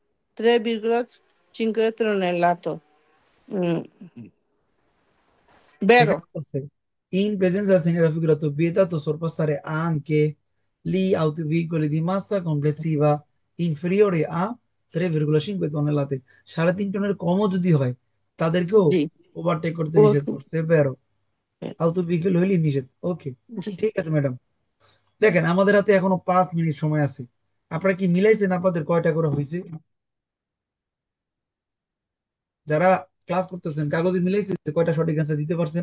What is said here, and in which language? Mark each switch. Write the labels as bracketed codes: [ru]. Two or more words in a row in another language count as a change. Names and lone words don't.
[it] 3,5 tonnellate. Mm, [bn] এখানে [it] vero? বলছে in presenza del segnale raffigurato vietato sorpassare anche gli autoveicoli di massa complessiva inferiore a 3,5 tonnellate। [bn] 3.5 টনের কমও যদি হয় তাদেরকেও জি। ওভারটেক করতে নিষেধ ও- করছে, বেরো। [it] auto veicolo [bn] হইলে নিষেধ। ওকে, জি। ঠিক আছে ম্যাডাম। দেখেন আমাদের হাতে এখনো 5 মিনিট সময় আছে। আপনারা কি মিলাইছেন আপনাদের কয়টা করে হয়েছে? যারা ক্লাস করতেছেন কাগজে মিলাইছেন যে কয়টা সঠিক অ্যান্সার দিতে পারছেন?